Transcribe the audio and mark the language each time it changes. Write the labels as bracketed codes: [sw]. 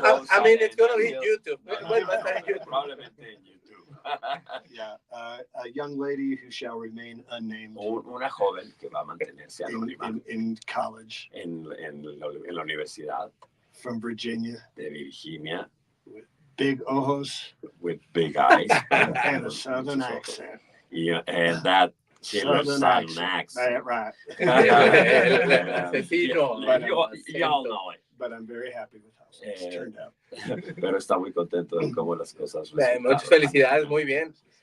[en] I mean, it's going to be YouTube. [es] Probablemente en YouTube. [en] Yeah, a young lady who shall remain unnamed. [es] Una joven que va a mantenerse anónima [en] in college. [es] En la universidad. [en] From Virginia. [es] De Virginia. [en] With big ojos. With big eyes. And a southern accent. And that southern accent. Right. You all know it. But I'm very happy with how it's turned out. [es] Pero está muy contento de cómo las cosas resultaron. Muchas felicidades, muy bien.